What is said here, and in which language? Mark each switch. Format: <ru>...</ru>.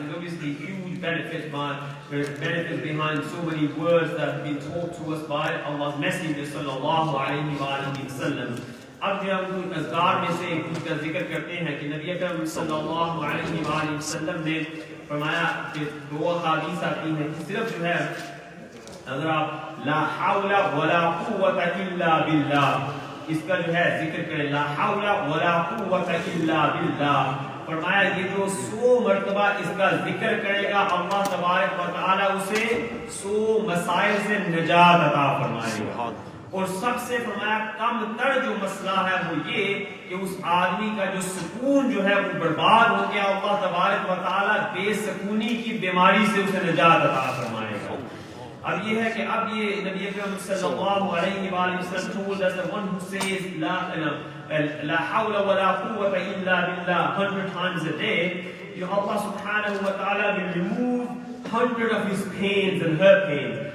<en>So there's obviously huge benefits behind so many words that have been taught to us by Allah's Messenger sallallahu alayhi wa sallam.</en> <ur>اب جو ہم اذکار میں سے کچھ کا ذکر کرتے ہیں کہ نبی اکرم صلی اللہ علیہ وآلہ وسلم نے فرمایا کہ دو حدیث آتی ہیں کہ صرف جو ہے اگر آپ لا حول ولا قوة الا باللہ اس کا جو ہے ذکر کریں, لا حول ولا قوة الا باللہ, فرمایا یہ جو 100 مرتبہ اس کا ذکر کرے گا اللہ تبارک و تعالی اسے 100 مسائل سے نجات عطا فرمائے گا. اور سب سے فرمایا کم تر جو مسئلہ ہے وہ یہ کہ اس آدمی کا جو سکون جو ہے وہ برباد ہو گیا, اللہ تبارک و تعالی بے سکونی کی بیماری سے اسے نجات عطا فرمائے گا. اب یہ ہے کہ اب یہ نبی اکرم صلی اللہ علیہ وآلہ وسلم</ur> <en>told us that one who says لا حول ولا قوة إلا بالله 100 times a day, Allah subhanahu wa ta'ala will remove 100 of his pains and her pains.</en>